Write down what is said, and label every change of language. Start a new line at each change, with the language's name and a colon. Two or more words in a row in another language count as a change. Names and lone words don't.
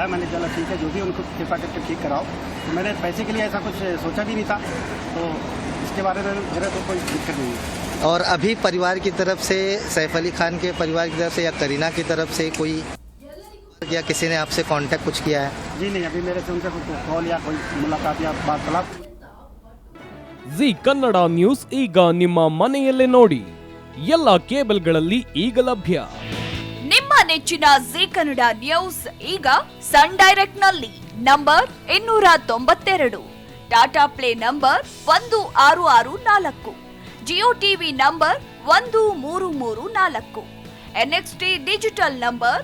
Hindi: मैंने चला ठीक है, जो भी उनको कृपा करके ठीक कराओ. तो मैंने पैसे के लिए ऐसा कुछ सोचा भी नहीं था, तो इसके बारे में मेरा तो कोई दिक्कत नहीं है. और अभी परिवार की तरफ से, सैफ अली खान के परिवार की तरफ से या करीना की तरफ से कोई या किसी ने आपसे कांटेक्ट कुछ किया है? जी नहीं, अभी मेरे से उनसे कोई कॉल या कोई मुलाकात या वार्तालाप.
Kannada: ಜಿ ಕನ್ನಡ ನ್ಯೂಸ್ ಈಗ ನಿಮ್ಮ ಮನೆಯಲ್ಲೇ ನೋಡಿ. ಎಲ್ಲ ಕೇಬಲ್ಗಳಲ್ಲಿ ಈಗ ಲಭ್ಯ. ನಿಮ್ಮ ನೆಚ್ಚಿನ ಜಿ ಕನ್ನಡ ನ್ಯೂಸ್ ಈಗ ಸನ್ ಡೈರೆಕ್ಟ್ ನಲ್ಲಿ ನಂಬರ್ 292, ಟಾಟಾ ಪ್ಲೇ ನಂಬರ್ 1664, ಜಿಯೋ ಟಿವಿ ನಂಬರ್ 1334, ಎನ್ಎಕ್ಸ್ಟಿ ಡಿಜಿಟಲ್ ನಂಬರ್